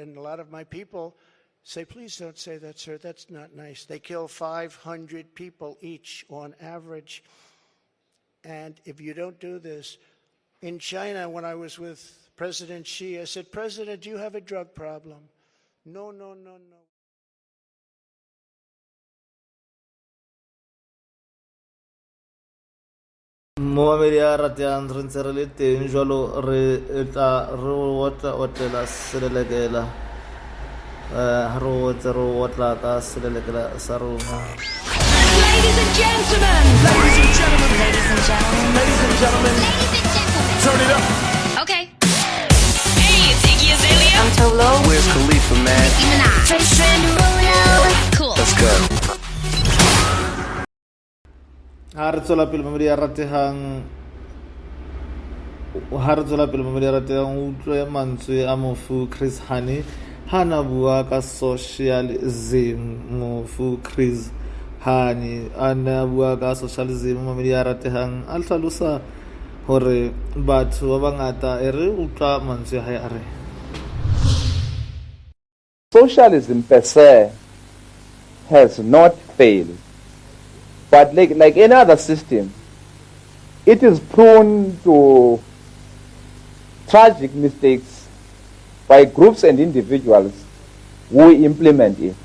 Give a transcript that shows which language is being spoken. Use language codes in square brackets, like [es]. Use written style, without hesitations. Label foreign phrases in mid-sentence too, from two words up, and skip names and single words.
[en] And a lot of my people say, please don't say that, sir. That's not nice. They kill 500 people each on average. And if you don't do this, in China, when I was with President Xi, I said, President, do you have a drug problem? No, no, no, no. [st] Mohamedi a ratang re ntse re le teng jwalo re tla re otlela selelekela ha re otla ka selelekela sa rona. [en] Ladies and gentlemen, ladies and gentlemen, ladies and gentlemen, ladies and gentlemen, ladies and gentlemen, turn it up. Okay. Hey, it's Iggy Azalea. I'm Tolo. Where's Khalifa, man? Trace Cool. Let's go. [st] Ha re tswela pele Mohamedi a ratehang o utlwe mantswe a mofu Chris Hani ha na bua ka socialism. Mofu Chris Hani a na bua ka socialism. Mohamedi a ratehang a hlalosa hore batho ba bangata e re utlwa mantswe ha ya re [en] socialism per se has not failed. But like any other system, it is prone to tragic mistakes by groups and individuals who implement it.